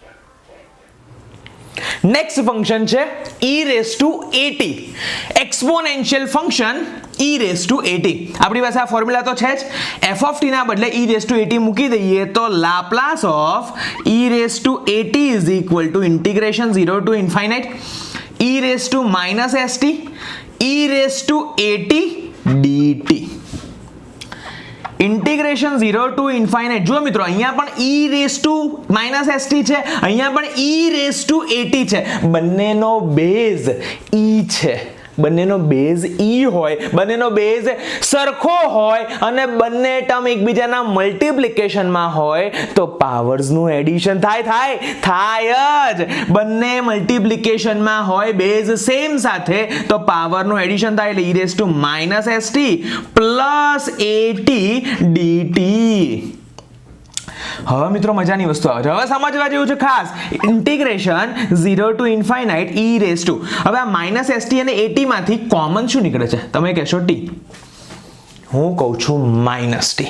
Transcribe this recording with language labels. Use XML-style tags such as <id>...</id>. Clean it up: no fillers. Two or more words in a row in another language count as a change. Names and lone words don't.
<en>next function છે e raise to 80, exponential function e raise to 80.</en> <gu>આપણી પાસે આ</gu> <en>ફોર્મ્યુલા</en> <gu>તો છે જ.</gu> <en>f of t</en> <gu>ના બદલે</gu> <en>e raise to 80</en> <gu>મૂકી દઈએ તો</gu> <en>Laplace of e raise to 80 is equal to integration 0 to infinite e raised to minus st e raised to 80 dt. integration 0 to infinite.</en> <gu>જો મિત્રો અહીંયા પણ</gu> <en>e raised to minus st</en> <gu>છે, અહીંયા પણ</gu> <en>e raised to 80</en> <gu>છે. બંનેનો બેઝ e છે, બંનેનો બેઝ e હોય, બંનેનો બેઝ સરખો હોય અને બંને ટર્મ એકબીજાના મલ્ટીપ્લિકેશનમાં હોય તો પાવર્સનું એડિશન થાય જ. બંને મલ્ટીપ્લિકેશનમાં હોય,</gu> <en>base same</en> <gu>સાથે, તો પાવરનું એડિશન થાય એટલે</gu> <en>e raised to minus st plus 80 dt.</en> <gu>હવે મિત્રો મજાની વસ્તુ આવે છે, હવે સમજવા જેવું છે ખાસ.</gu> <en>integration 0 to infinite e raise to,</en> <gu>હવે આ</gu> <en>minus st</en> <gu>અને 80 માંથી કોમન શું નીકળે છે? તમે કહેશો t, હું કહું છું</gu> <en>minus t.</en>